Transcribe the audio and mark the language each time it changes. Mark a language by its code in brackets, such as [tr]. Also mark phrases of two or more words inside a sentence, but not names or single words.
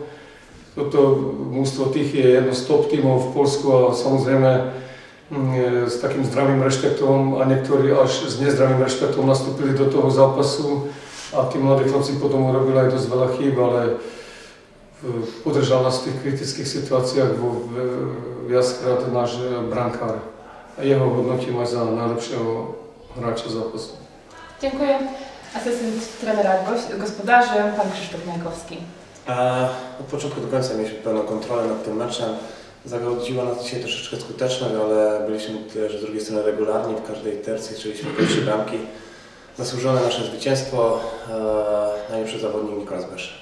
[sk] Toto mužstvo Tychy je jedno z top tímov v Poľsku a samozrejme s takým zdravým rešpektom a niektorí až s nezdravým rešpektom nastúpili do toho zápasu a tí mladí chlapci potom urobili aj dosť veľa chýb, ale podržal nás v tých kritických situáciách viackrát náš brankár a jeho hodnotím aj za najlepšieho hráča zápasu. [pl] Dziękuję. Asystent trenera gospodarzy, pan Krzysztof Majkowski. Od początku do końca mieliśmy pełną kontrolę nad tym meczem. Zagodziła nas dzisiaj troszeczkę skuteczność, ale byliśmy też z drugiej strony regularni w każdej tercji, strzeliśmy te 3 bramki. Zasłużone nasze zwycięstwo, najlepszy zawodnik Nikolas Besz.